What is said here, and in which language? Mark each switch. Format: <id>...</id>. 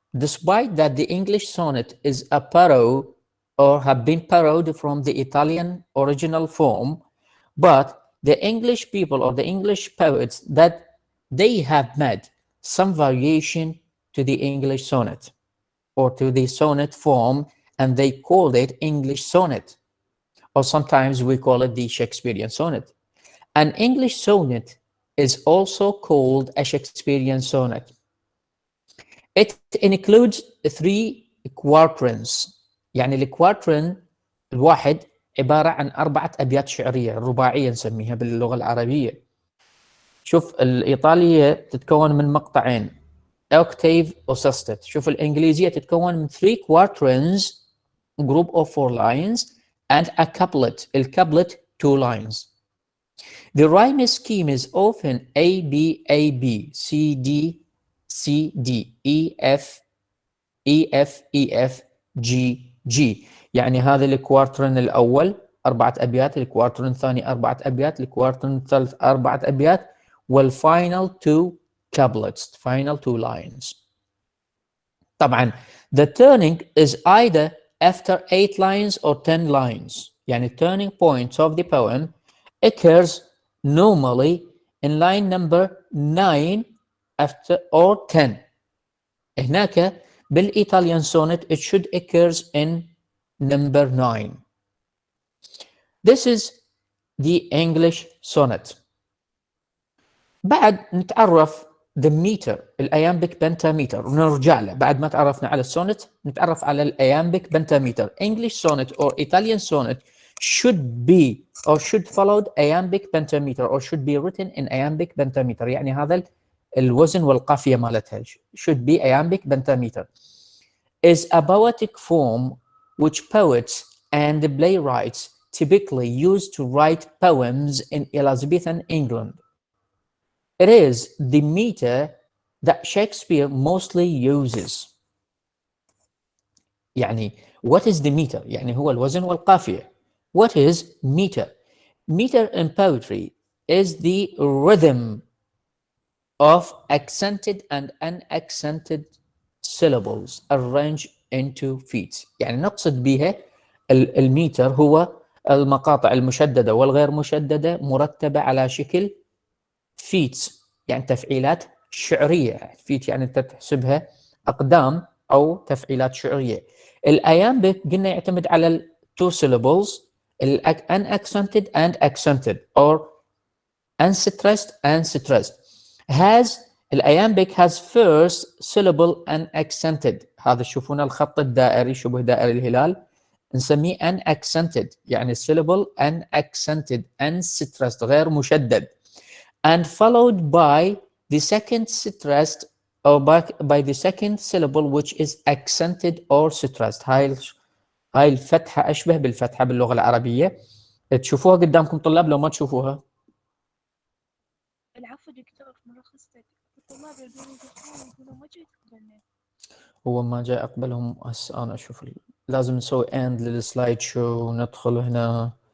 <en>Despite that the English sonnet is a parody or have been borrowed from the Italian original form, but the English people or the English poets that they have made some variation to the English sonnet or to the sonnet form, and they called it English sonnet, or sometimes we call it the Shakespearean sonnet. An English sonnet is also called a Shakespearean sonnet. It includes 3 quatrains.</en> <ar>يعني الكواترن الواحد عبارة عن 4 أبيات شعرية رباعية نسميها باللغة العربية. شوف الإيطالية تتكون من مقطعين octave و sestet. شوف الإنجليزية تتكون من</ar> <en>3 quatrains group of 4 lines and a couplet. الcouplet 2 lines. The rhyme scheme is often A B A B C D C D E F E F E F G G.</en> <ar>يعني هذا الكوارترن الأول 4 أبيات، الكوارترن الثاني 4 أبيات، الكوارترن الثالث 4 أبيات، والفاينل</ar> <en>2 couplets, final 2 lines. طبعا the turning is either after 8 lines or 10 lines. يعني turning points of the poem occurs normally in line number 9 after or 10.</en> <ar>هناك بالإيطاليان</ar> <en>sonnet it should occurs in number 9. This is the English sonnet.</en> <ar>بعد نتعرف</ar> <en>the meter</en> <ar>الأيامبيك بنتاميتر ونرجع له. بعد ما تعرفنا على السونت نتعرف على الأيامبيك بنتاميتر.</ar> <en>English sonnet or Italian sonnet should be or should follow iambic pentameter or should be written in iambic pentameter.</en> <ar>يعني هذا الوزن والقافية مالتها</ar> <en>should be iambic pentameter. Is a poetic form which poets and playwrights typically use to write poems in Elizabethan England. It is the meter that Shakespeare mostly uses.</en> <ar>يعني</ar> <en>what is the meter؟</en> <ar>يعني هو الوزن والقافية.</ar> <en>What is meter? Meter in poetry is the rhythm of accented and unaccented syllables arranged into feet.</en> <ar>يعني نقصد بها الميتر هو المقاطع المشددة والغير مشددة مرتبة على شكل feet، يعني تفعيلات شعرية. feet يعني أنت تحسبها أقدام أو تفعيلات شعرية. الأيامبيك قلنا يعتمد على ال</ar> <en>two syllables unaccented and accented or unstressed and stressed. الأيامبيك has first syllable unaccented.</en> <ar>هذا تشوفون الخط الدائري شبه دائري الهلال نسميه unaccented، يعني</ar> <en>syllable unaccented unstressed</en> <ar>غير مشدد.</ar> <en>And followed by the second stressed or by the second syllable which is accented or stressed.</en> <ar>هاي الفتحة أشبه بالفتحة باللغة العربية. تشوفوها قدامكم طلاب لو ما تشوفوها؟ العفو دكتور، ملخصتك الطلاب يقولون ما جيت قبلنا. هو ما جاء أقبلهم هسه أنا أشوف لازم نسوي end للسلايد شو وندخل هنا.</ar>